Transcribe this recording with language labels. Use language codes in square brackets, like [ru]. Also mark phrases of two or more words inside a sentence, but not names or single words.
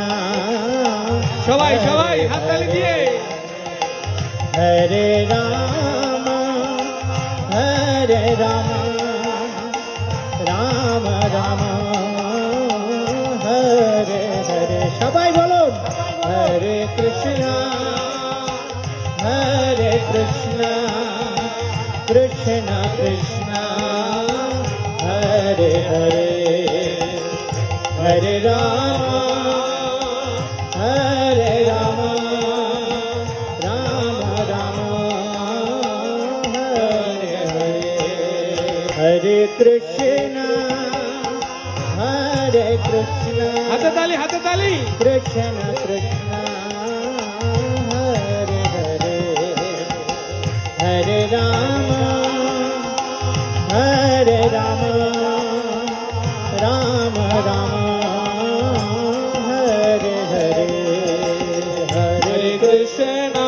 [bn] সবাই সবাই হাততালি দিয়ে [sa] हरे राम हरे राम राम राम हरे हरे. [bn] সবাই বলুন [sa] हरे कृष्ण हरे कृष्ण कृष्ण कृष्ण हरे हरे हरे राम हरे राम राम राम हरे हरे हरे कृष्ण हरे कृष्ण, [bn] হাতে তালি হাতে তালি [sa] कृष्ण कृष्ण हरे हरे हरे राम हरे राम राम राम हरे हरे हरे कृष्ण,